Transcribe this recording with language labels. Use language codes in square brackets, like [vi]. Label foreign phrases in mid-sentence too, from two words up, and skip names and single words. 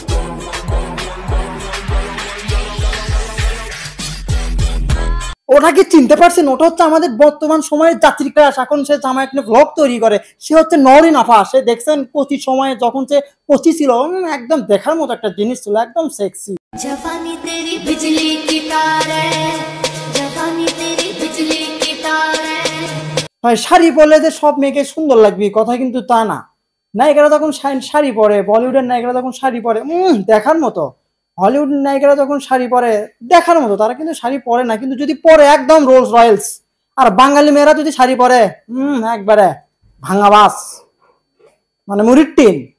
[bn] ওটা কি চিনতে পারছেন? ওটা হচ্ছে আমাদের বর্তমান সময়ের যাত্রী ক্রাশ। এখন সে জামা একটা ভ্লগ তৈরি করে, সে হচ্ছে নরিন আফা। সে দেখছেন কচি সময়ে যখন সে কচি ছিল, একদম দেখার মতো একটা জিনিস ছিল, একদম সেক্সি। [hi] जवानी तेरी बिजली की तार है, जवानी तेरी बिजली की तार है। [bn] শাড়ি পরলে যে সব মেয়েকে সুন্দর লাগবে কথা কিন্তু তা না। নায়িকারা তখন শাড়ি পরে, বলিউডের নায়িকারা তখন শাড়ি পরে, দেখার মতো। হলিউড নায়িকারা যখন শাড়ি পরে দেখার মতো, তারা কিন্তু শাড়ি পরে না, কিন্তু যদি পরে একদম রোলস রয়েলস। আর বাঙালি মেয়েরা যদি শাড়ি পরে একবারে ভাঙাবাস, মানে মুড়ির টিন।